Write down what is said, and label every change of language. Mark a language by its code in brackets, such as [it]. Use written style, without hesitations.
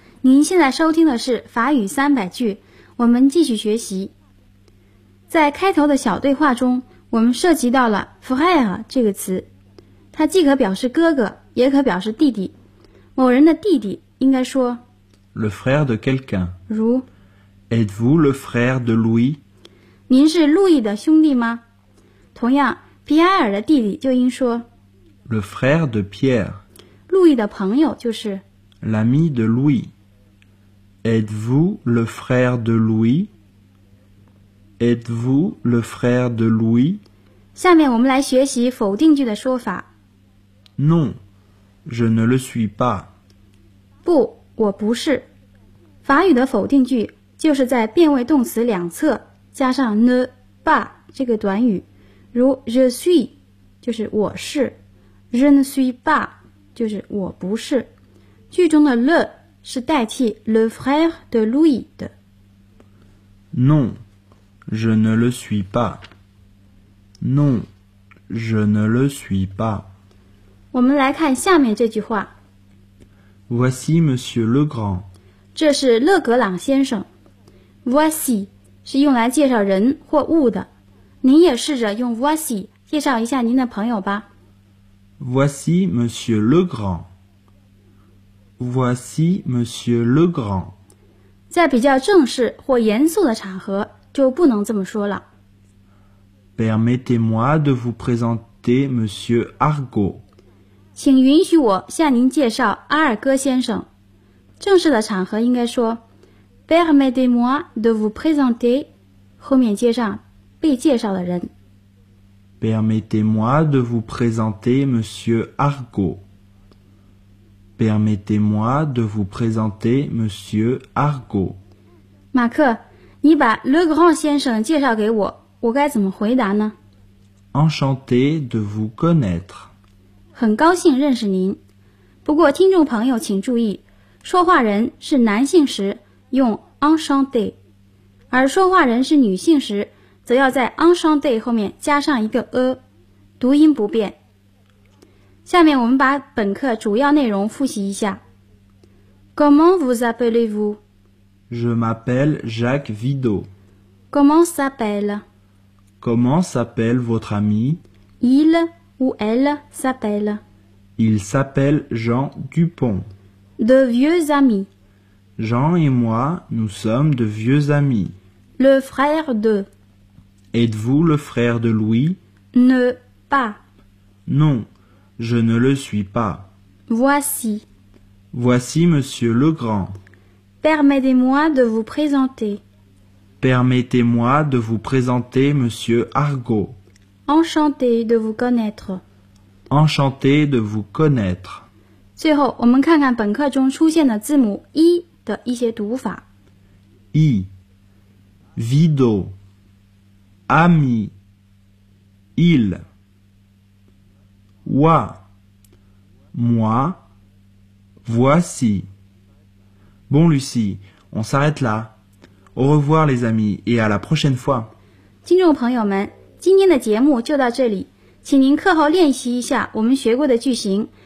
[zh] 您现在收听的是法语三百句，我们继续学习。在开头的小对话中，我们涉及到了 frère 这个词，它既可表示哥哥，也可表示弟弟。某人的弟弟应该说 [fr] le frère de quelqu'un， [zh] 如 [fr] êtes-vous le frère de Louis？ [zh] 您是路易的兄弟吗？同样，皮埃尔的弟弟就应说 [fr] le frère de Pierre， [zh] 路易的朋友就是 [fr] l'ami de Louis。 Êtes-vous le frère de Louis? Êtes-vous le frère de Louis? [zh] 下面我们来学习否定句的说法。 [fr] Non, je ne le suis pas. [zh] 不，我不是。法语的否定句就是在变位动词两侧加上 ne pas 这个短语，如 je suis 就是我是， [fr] je ne suis pas [zh] 就是我不是。句中的 le是代替 [fr] le frère de Louis [zh] 的。 [fr] Non, je ne le suis pas. Non, je ne le suis pas. [zh] 我们来看下面这句话。 [fr] Voici Monsieur Legrand. [zh] 这是勒格朗先生。 Voici 是用来介绍人或物的。您也试着用 voici 介绍一下您的朋友吧。 [fr] Voici Monsieur Legrand. Voici Monsieur Legrand. [zh] 在比较正式或严肃的场合就不能这么说了。 [fr] Permettez-moi de vous présenter Monsieur Argot. [zh] 请允许我向您介绍阿尔戈先生。正式的场合应该说 [fr] Permettez-moi de vous présenter [zh] 后面接上被介绍的人。 [fr] Permettez-moi de vous présenter Monsieur Argot. Permettez-moi de vous présenter Monsieur Argot. [zh] 马克，你把 Le Grand 先生介绍给我，我该怎么回答呢？ [fr] Enchanté de vous connaître. [zh] 很高兴认识您。不过听众朋友请注意，说话人是男性时用 enchanté， 而说话人是女性时则要在 enchanté 后面加上一个 a， 读音不变。下面我们把本课主要内容复习一下。 [fr] Comment vous appelez-vous? Je m'appelle Jacques Vido. Comment s'appelle? Comment s'appelle votre ami? Il ou elle s'appelle? Il s'appelle Jean Dupont. De vieux amis. Jean et moi, nous sommes de vieux amis. Le frère de. Êtes-vous le frère de Louis? Ne pas. Non. Je ne le suis pas. Voici. Voici Monsieur Legrand. Permettez-moi de vous présenter. Permettez-moi de vous présenter Monsieur Argot. Enchanté de vous connaître. Enchanté de vous connaître. [zh] 最后，我们看看本课中出现的字母 I 的一些读法。 [fr] I. Vido. Ami. Il. Wa, moi, voici. Bon, Lucie, on s'arrête là. Au revoir, les amis, et à la prochaine fois. [zh] 听众朋友们，今天的节目就到这里，请您课后练习一下我们学过的句型。